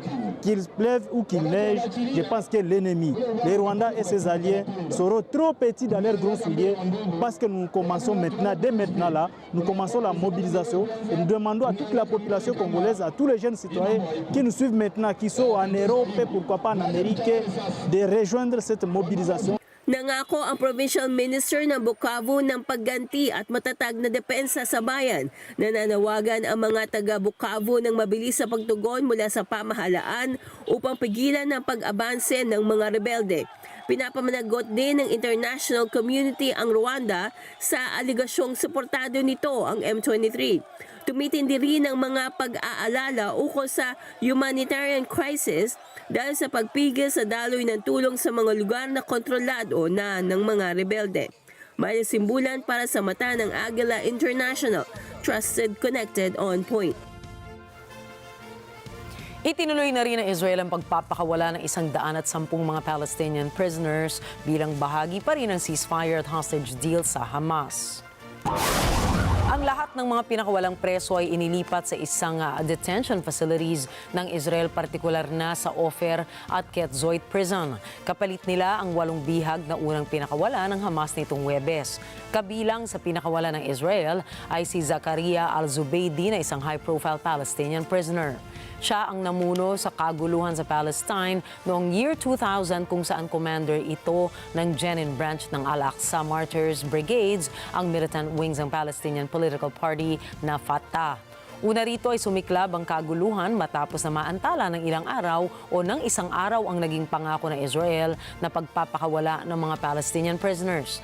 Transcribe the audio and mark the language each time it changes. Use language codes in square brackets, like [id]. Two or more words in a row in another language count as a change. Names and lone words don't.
[fr] Qu'il pleuve ou qu'il neige, je pense que l'ennemi, les Rwandais et ses alliés, seront trop petits dans leurs gros souliers parce que nous commençons maintenant, dès maintenant là, nous commençons la mobilisation et nous demandons à toute la population congolaise, à tous les jeunes citoyens qui nous suivent maintenant, qui sont en Europe et pourquoi pas en Amérique, de rejoindre cette mobilisation. [tl] Nangako ang [en] Provincial Minister [tl] ng Bukavu ng pagganti at matatag na depensa sa bayan. Nananawagan ang mga taga-Bukavu ng mabilis sa pagtugon mula sa pamahalaan upang pigilan ang pag-abanse ng mga rebelde. Pinapamanagot din ng [en] international community [tl] ang Rwanda sa aligasyong suportado nito ang M23. Tumitindi rin ang mga pag-aalala ukol sa [en] humanitarian crisis [tl] dahil sa pagpigil sa daloy ng tulong sa mga lugar na kontrolado na ng mga rebelde. Mayla Simbulan para sa mata ng Agila International, [en] trusted, connected, on point. [tl] Itinuloy na rin ng Israel ang pagpapakawala ng 110 mga [en] Palestinian prisoners [tl] bilang bahagi pa rin ng ceasefire at [en] hostage deal [tl] sa Hamas. Ang lahat ng mga pinakawalang preso ay inilipat sa isang [en] detention facilities [tl] ng Israel, partikular na sa Ofer at Ketzoit Prison. Kapalit nila ang 8 bihag na unang pinakawala ng Hamas nitong Huwebes. Kabilang sa pinakawala ng Israel ay si Zakaria al-Zubaydi na isang [en] high-profile Palestinian prisoner. [tl] Siya ang namuno sa kaguluhan sa Palestine noong [en] year 2000 [tl] kung saan commander ito ng Jenin branch ng Al-Aqsa Martyrs Brigades, ang [en] militant wings [tl] ng [en] Palestinian political party [tl] na Fatah. Una rito ay sumiklab ang kaguluhan matapos na maantala ng ilang araw o ng isang araw ang naging pangako ng Israel na pagpapakawala ng mga [en] Palestinian prisoners.